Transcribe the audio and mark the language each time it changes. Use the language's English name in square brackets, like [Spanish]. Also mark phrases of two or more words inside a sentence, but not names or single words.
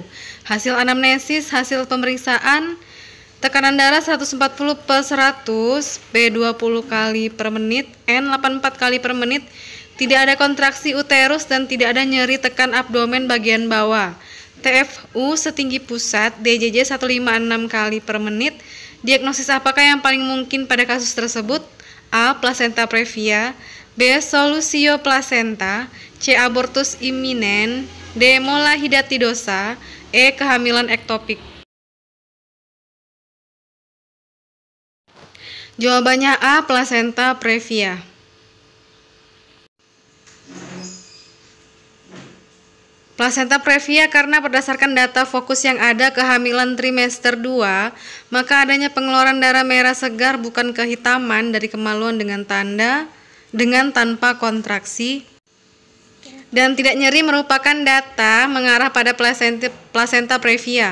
[Indonesian] Hasil anamnesis, hasil pemeriksaan, tekanan darah 140/100, P20 kali per menit, N 84 kali per menit, tidak ada kontraksi uterus dan tidak ada nyeri tekan abdomen bagian bawah. TFU setinggi pusat, DJJ 156 kali per menit. Diagnosis apakah yang paling mungkin pada kasus tersebut? A. Placenta previa, B. Solusio placenta, C. Abortus imminen, D. Mola hidatidosa, E. Kehamilan ektopik. Jawabannya A. Placenta previa. Placenta previa karena berdasarkan data fokus yang ada kehamilan trimester 2, maka adanya pengeluaran darah merah segar bukan kehitaman dari kemaluan dengan tanpa kontraksi dan tidak nyeri merupakan data mengarah pada placenta previa.